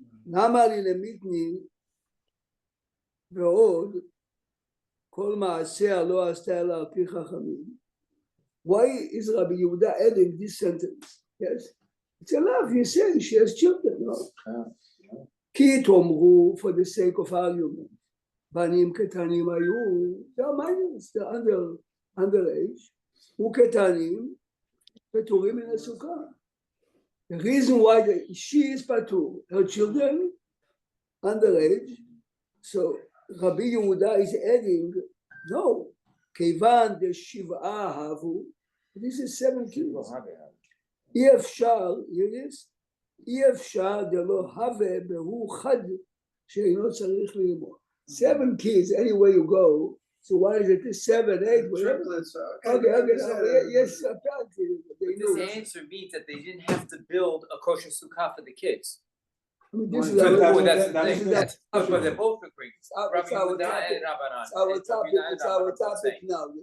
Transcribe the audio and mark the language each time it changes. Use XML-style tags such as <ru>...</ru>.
<he>למה לי למיתני ועוד כל מעשיה לא עשתה אלא על פי חכמים?</he> <en>Why is Rabbi Yehuda adding this sentence? Yes, it's enough. He's saying she has children. No? כי תאמרו, for the sake of argument, בנים קטנים היו, they're minors, they're underage, וקטנים פטורים מן הסוכה. The reason why she is patur, her children underage, so Rabbi Yehuda is adding, no, כיוון דשבעה הבו, this is 7 kids.</en> <he>אי אפשר, אי אפשר דלא הווה בהו חד שאינו צריך ללמוד.</he> <en>7 kids, anywhere you go, so why is it 7, 8, whatever? Triplets. Okay, yes, apparently. This answer means that they didn't have to build a kosher sukkah for the kids. I mean, this is So our, that's the this thing. is That's but they're both agreeing. it's our topic. It's our topic now.</en>